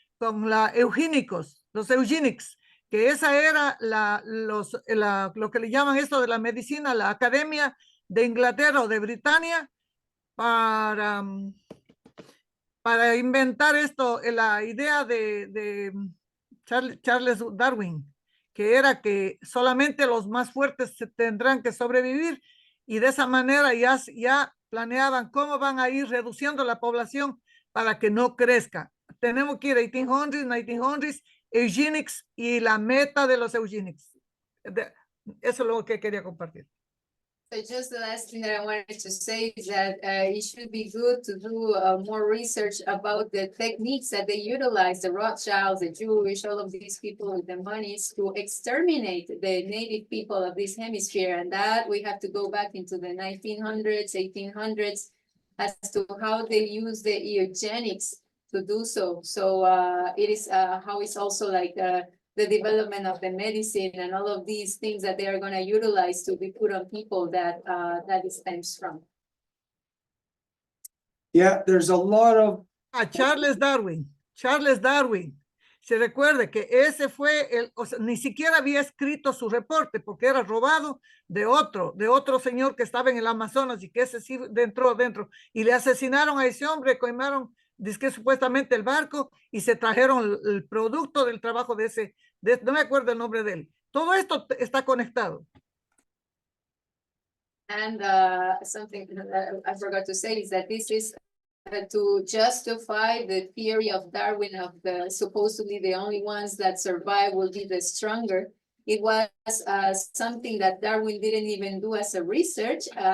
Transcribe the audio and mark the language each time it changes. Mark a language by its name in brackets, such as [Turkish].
[Spanish] Con los eugenics, que esa era lo que le llaman esto de la medicina, la Academia de Inglaterra o de Britania, para inventar esto, la idea de Charles Darwin, que era que solamente los más fuertes tendrán que sobrevivir, y de esa manera ya planeaban cómo van a ir reduciendo la población para que no crezca. Tenemos que ir a 1800s, 1900s, eugenics y la meta de los eugenics. Eso es lo que quería compartir. [English] So just the last thing that I wanted to say is that it should be good to do more research about the techniques that they utilize, the Rothschilds, the Jewish, all of these people with the monies to exterminate the native people of this hemisphere. And that we have to go back into the 1900s, 1800s as to how they use the eugenics to do so. So it is how it's also like the development of the medicine and all of these things that they are going to utilize to be put on people that it stems from. Yeah, there's a lot of... Charles Darwin. [Spanish] Se recuerde que ese fue ni siquiera había escrito su reporte porque era robado de otro señor que estaba en el Amazonas y que ese sí entró adentro y le asesinaron a ese hombre, quemaron, dizque supuestamente el barco y se trajeron el producto del trabajo no me acuerdo el nombre de él. Todo esto está conectado. [English] And something that I forgot to say is that this is to justify the theory of Darwin of supposedly the only ones that survive will be the stronger. It was something that Darwin didn't even do as a research.